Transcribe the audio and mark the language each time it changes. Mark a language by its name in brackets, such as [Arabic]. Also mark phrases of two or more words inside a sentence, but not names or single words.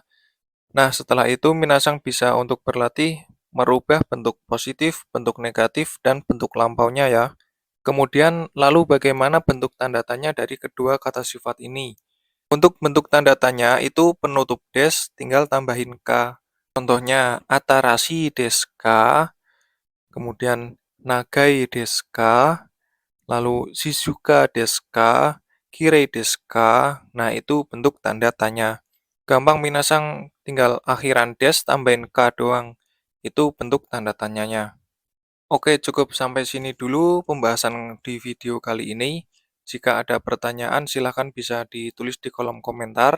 [Indonesian] Nah, setelah itu minasang bisa untuk berlatih merubah bentuk positif, bentuk negatif, dan bentuk lampaunya ya. Kemudian lalu bagaimana bentuk tanda tanya dari kedua kata sifat ini? Untuk bentuk tanda tanya itu penutup des, tinggal tambahin K. Contohnya, [Japanese] 新しいですか, kemudian 長いですか, lalu 静かですか, きれいですか. [Indonesian] Nah, itu bentuk tanda tanya. Gampang minasang tinggal akhiran des tambahin K doang. Itu bentuk tanda tanyanya. Oke, cukup sampai sini dulu pembahasan di video kali ini. Jika ada pertanyaan, silahkan bisa ditulis di kolom komentar.